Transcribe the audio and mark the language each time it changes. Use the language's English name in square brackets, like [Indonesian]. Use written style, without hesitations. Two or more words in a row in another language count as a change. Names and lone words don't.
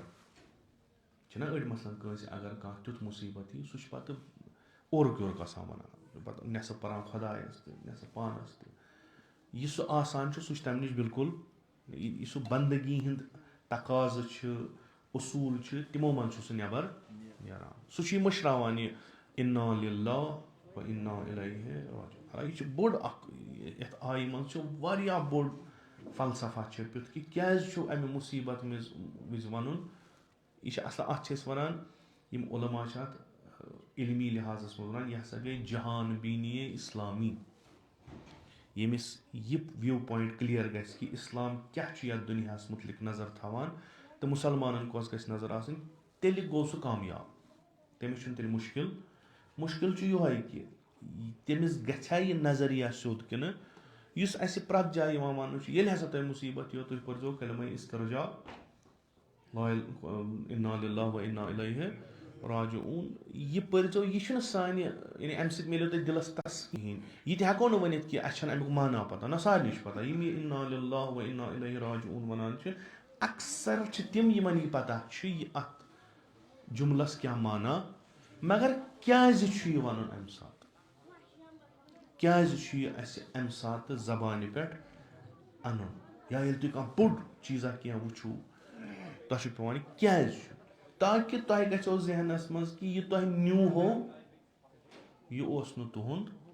[Kashmiri] چھِنہ أڑۍ مثلاً کٲنٛسہِ اگر کانٛہہ تیُتھ مُصیبت یی سُہ چھُ پتہٕ اورُک یورُک آسان ونان پتہٕ نٮ۪صٕف پران خۄدایس تہِ نٮ۪صٕف پانس تہِ. یہِ سُہ آسان چھُ سُہ چھُ تمہِ نِش بالکُل یہِ سُہ بندگی ہِنٛدۍ تقاضہٕ چھِ اصوٗل چھِ تِمو منٛز چھُ سُہ نٮ۪بر نیران. [Arabic] سُہ چھُ یہِ مٔشراوان یہِ اِنَّا لِلَّهِ وَ اِنَّا اِلَیْهِ راجِعُون. [Kashmiri] یہِ چھُ بوٚڑ اکھ یتھ آیہِ منٛز چھُ واریاہ بوٚڑ فلسفہ چھٔپِتھ کہِ کیازِ چھُ امہِ مُصیبت وِزِ ونُن یہِ چھِ اَصل اَتھ چھِ أسۍ وَنان یِم علما چھِ اَتھ علمی لحاظَس منٛز وَنان یہِ ہسا گٔے [Persian] جہان بیٖنی اِسلامی. [Kashmiri] ییٚمِس یہِ [English] view point clear [Kashmiri] گژھِ کہِ اِسلام کیاہ چھُ یَتھ دُنیاہَس مُتعلِق نظر تھاوان تہٕ مُسلمانَن کۄس گژھِ نظر آسٕنۍ تیٚلہِ گوٚو سُہ کامیاب. تٔمِس چھُنہٕ تیٚلہِ مُشکِل چھُ یِہوے کہِ تٔمِس گژھِ یہِ نظریہ سیوٚد کِنہٕ یُس اَسہِ پرٛٮ۪تھ جایہِ یِوان وَننہٕ چھُ ییٚلہِ ہسا تۄہہِ مُصیٖبت یِیو تُہۍ پٔرزیو کلمہ استرجا [Arabic] اِنا لِلہ و اِنا اِلیہ راجعون. [Kashmiri] یہِ پٔرزیو یہِ چھُنہٕ سانہِ یعنی اَمہِ سۭتۍ مِلیو تۄہہِ دِلس تس کِہینۍ. یہِ تہِ ہٮ۪کو نہٕ ؤنِتھ کہِ اَسہِ چھنہٕ اَمیُک معنا پتہ نہ سارنٕے چھُ پتہ یِم یہِ [Arabic] اِنا لِلہ و اِنا اِلیہ راجعون [Kashmiri] وَنان چھِ اکثر چھِ تِم یِمن یہِ پتہ چھُ یہِ اَتھ جُملس کیاہ معنا مگر کیازِ چھُ یہِ وَنُن اَمہِ ساتہٕ کیازِ چھُ یہِ اَسہِ اَمہِ ساتہٕ زبانہِ پٮ۪ٹھ اَنُن یا ییٚلہِ تُہۍ کانٛہہ بوٚڑ چیٖزا کینٛہہ وٕچھِو تۄہہِ چھُ پیٚوان یہِ کیازِ چھُ تاکہِ تۄہہِ گژھیو ذہنس منٛز کہِ یہِ تۄہہِ نیوٗہو یہِ اوس نہٕ تُہُنٛد